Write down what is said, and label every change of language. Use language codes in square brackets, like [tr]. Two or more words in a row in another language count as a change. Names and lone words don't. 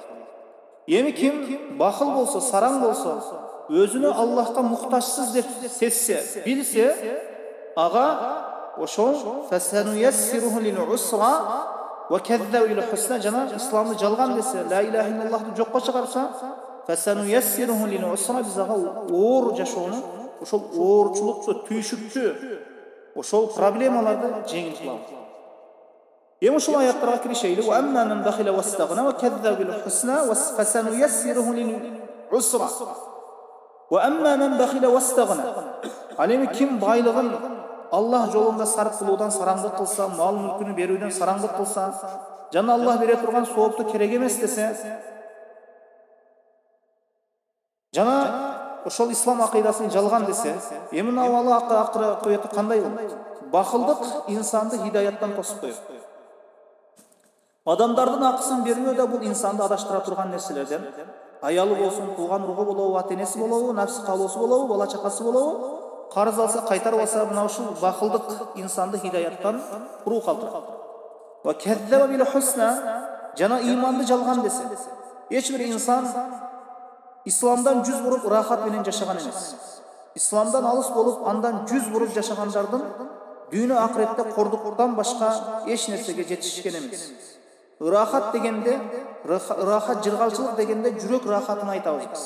[ky] Эми ким бахыл болсо, сараң болсо, өзүнө Аллахка муктажсыз деп сезсе, билсе, ага ошол [ar] فسنيسره للعسرى وكذب للحسنى, [ky] жана исламды жалган десе, [ar] لا إله إلا الله [ky] жокко чыгарса, [ar] فسنيسره للعسرى, [ky] биз ага оор жашоону, ошол оорчулукту, түйшүктү, ошол проблемаларды жеңил кылабыз. Эми ушул аяттарга киришели. [ar] وأما من بخل واستغنى وكذب بالحسنى وفسنيسره للعسرى. وأما من بخل واستغنى. [ky] Ал эми ким байлыгын Аллах жолунда сарп кылуудан сараңдык кылса, мал мүлкүнү берүүдөн сараңдык кылса, жана Аллах бере турган соопту керек эмес десе, жана ошол ислам акыйдасын жалган десе, эми мына абалы акыбети кандай болот? Бахылдык инсанды хидаяттан тосуп коет. Адамдардын акысын берүү да бул инсанды адаштыра турган нерселерден. Аялы болсун, тууган уругу болобу, ата-энеси болобу, нафс калоосу болобу, бала чакасы болобу, карыз алса, кайтарып алса, мына ушул бахылдык инсанды хидаяттан уруу калтырат. [ar] وكذب بالحسنى, [ky] жана иманды жалган десе, эч бир инсан исламдан жүз буруп рахат менен жашаган эмес. Исламдан алыс болуп, андан жүз буруп жашагандардын дүйнө акыретте кордуктан башка эч нерсеге жетишкен эмес. Рахат дегенде, рахат жыргалчылык дегенде жүрөк рахатын айтабыз биз.